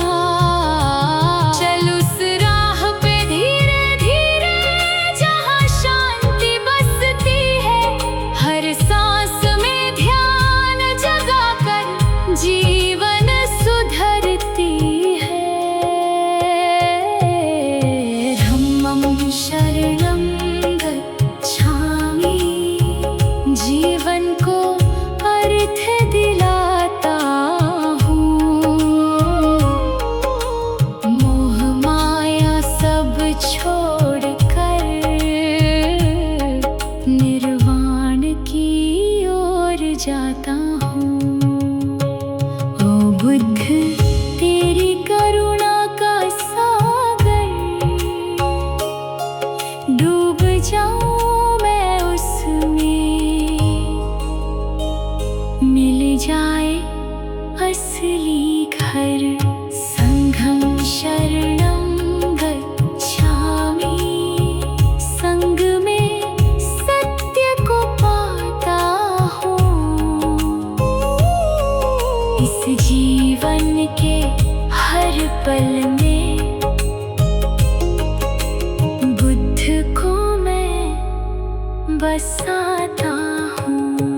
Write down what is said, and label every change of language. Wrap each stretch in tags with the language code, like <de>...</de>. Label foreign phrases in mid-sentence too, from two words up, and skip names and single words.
<hi>चल उस राह पे धीरे धीरे जहाँ शांति बसती है, हर सांस में ध्यान जगा कर जीवन सुधरती है।</hi> <pi>धम्मं शरणं गच्छामि,</pi> <hi>जीवन को अर्थ दिलाता हूँ। मोह माया सब छोड़ कर निर्वाण की ओर जाता हूँ। ओ बुद्ध तेरी करुणा का सागर, डूब जाऊं मैं उसमें, मिल जाए असली घर।</hi> <pi>संघं शरणं गच्छामि,</pi> <hi>संग में सत्य को पाता हूँ। इस जीवन के हर पल में बुद्ध को मैं बसाता हूँ।</hi>